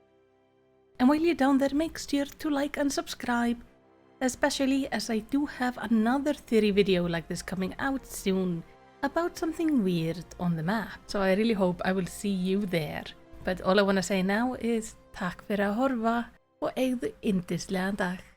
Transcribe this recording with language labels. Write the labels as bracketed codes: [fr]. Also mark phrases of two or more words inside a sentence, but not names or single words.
[en] And while you're down there, make sure to like and subscribe, especially as I do have another theory video like this coming out soon about something weird on the map. So I really hope I will see you there. But all I want to say now is [is] takk fyrir að horfa og eigðu yndislegan dag.